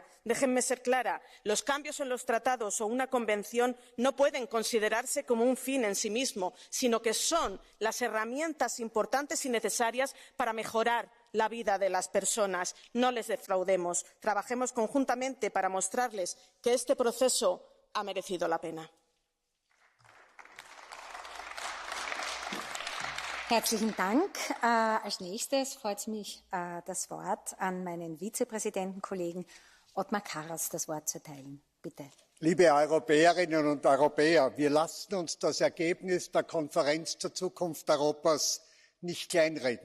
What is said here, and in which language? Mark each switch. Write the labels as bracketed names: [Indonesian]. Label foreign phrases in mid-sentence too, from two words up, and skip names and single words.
[Spanish] Déjenme ser clara, los cambios en los tratados o una convención no pueden considerarse como un fin en sí mismo, sino que son las herramientas importantes y necesarias para mejorar la vida de las personas. No les defraudemos. Trabajemos conjuntamente para mostrarles que este proceso ha merecido la pena. [German] Herzlichen Dank. Als nächstes freut es mich, das Wort an meinen Vizepräsidentenkollegen Othmar Karas das Wort zu erteilen. Bitte. Liebe Europäerinnen und Europäer, wir lassen uns das Ergebnis der Konferenz zur Zukunft Europas nicht kleinreden.